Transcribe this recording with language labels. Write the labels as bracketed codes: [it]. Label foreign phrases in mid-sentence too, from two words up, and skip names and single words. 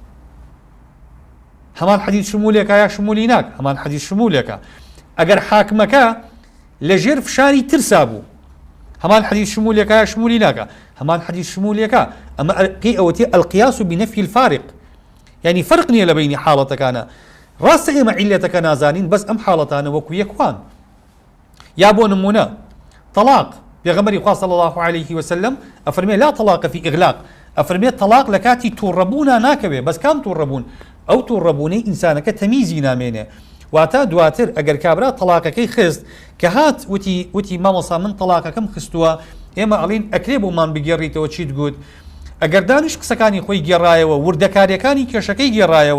[ckb] هەمان حەدیث شمولێکە یا شمولی ناک هەمان حەدیث شمولێکە ئەگەر حاکمەکە لەژێر فشاری ترسا بوو هەمان حەدیث شمولێکە یا شمولی ناکە هەمان حەدیث شمولێکە ئەمە ئەوەتی [ar] القیاس بنفی الفارق [ckb] یعنی فرق نییە لە بینی حاڵەتەکانە ڕاستە ئێمە عیلەتەکە نازانین بەس ئەم حاڵەتانە وەکو یەکوان یا بۆ نمونە طلاق پێغەمبەری خوا [ar] صلی الله عليه وسلم [ckb] ئەفەرمێ [ar] لا طلاق في [ckb] إغلاق ئەفەرمێ طلاق لە کاتی تووڕەبوونا ناکەوێ بەس کام تووڕەبوون ئەو تووڕەبوونەی ئینسانەکە تەمیزی نامێنێ واتە دواتر ئەگەر کابرا طلاقەکەی خست کە هات وتی مامۆسا من طلاقەکەم خستووە ئێمە ئەڵین ئەکرێ بۆمان بگێڕیتەوە چیت گوت ئەگەر دانیش قسەکانی خۆی گێڕایەوە وردەکاریەکانی کێشەکەی گێڕایەوە